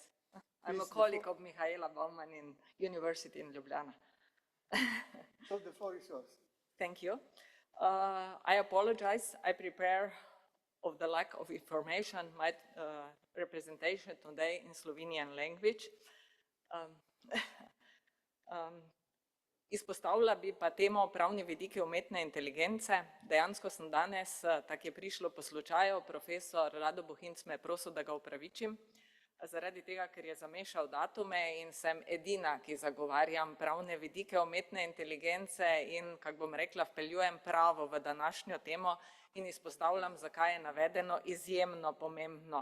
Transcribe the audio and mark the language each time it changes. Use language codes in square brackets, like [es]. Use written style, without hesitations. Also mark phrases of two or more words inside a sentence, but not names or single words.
[en] I'm a colleague of Michaela Baumann in University in Ljubljana. So the floor is yours. Thank you. I apologize. I prepare of the lack of information my representation today in Slovenian language. [sl] Izpostavila bi pa temo pravni vidiki umetne inteligence. Dejansko sem danes, tako je prišlo po slučaju, profesor Rado Bohinc me je prosil, da ga upravičim, zaradi tega, ker je zamešal datume in sem edina, ki zagovarjam pravne vidike umetne inteligence in, kako bom rekla, vpeljujem pravo v današnjo temo in izpostavljam, zakaj je navedeno izjemno pomembno.